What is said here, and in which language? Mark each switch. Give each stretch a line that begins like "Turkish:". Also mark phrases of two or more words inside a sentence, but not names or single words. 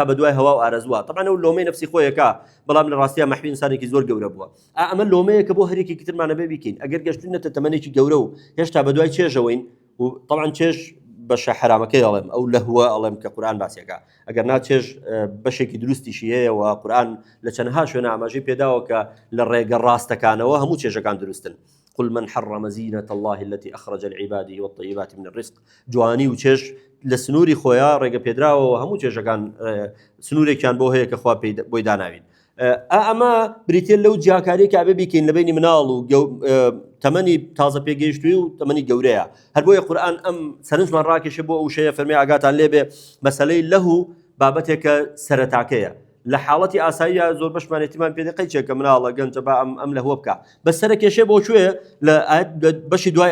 Central Kurdish: بە دوای هەوا و ئارەزووە طبعا ئەو لۆمەی نفسی خۆیەکە بەڵام لە ڕاستیە محوی ئینسانێکی زۆر گەورە بووە ئەمە لۆمەیە کە بۆ هەرێکی ترمانە بێ بیکەین ئەگەر گەشتوونەتە تەمەنێکی گەورە و هێشتا بە دوای چێژەوەین و طبعا چێژ بەشە حرامەکەی ئەڵێم ئەو لەهوە ئەڵێم کە قورئان باسیەکە ئەگەر ناچێژ بەشێکی دروستیشی هەیە و قورئان لە چەندها شوێنە ئاماژەی پێداوە کە لە ڕێگە ڕاستەکانەوە هەموو چێژەکان دروستن
Arabic: قل من حرم زينة الله التي أخرج لعباده والطيبات من الرزق
Central Kurdish: جوانی و چێژ لە سنووری خۆیان ڕێگە پێدراوە هەموو چێژەکان سنوورێکیان بۆ هەیە کە خوا بۆی داناوین ئەمە بریتێ لەو جیاکاریە کە ئەبێ بیکەین لە بینی مناڵ و تەمەنی تازە پێگەیشتووی و تەمەنی گەورەیە هەر بۆیە قورئان ئەم سەرنجمان ڕاکێشە بۆ ئەو شەیە فەرمی ئاگاتان لێبێ مەسەلەی لەهو بابەتێکە سەرەتاکەیە لە حاڵەتی ئاساییە زۆر بەشمان احتیمام پێ دەکەی چێکە مناڵە گەنجە با ئەم لەهوە بکە بە سەرە کێشێ بۆ کوێ لە بەشی دوای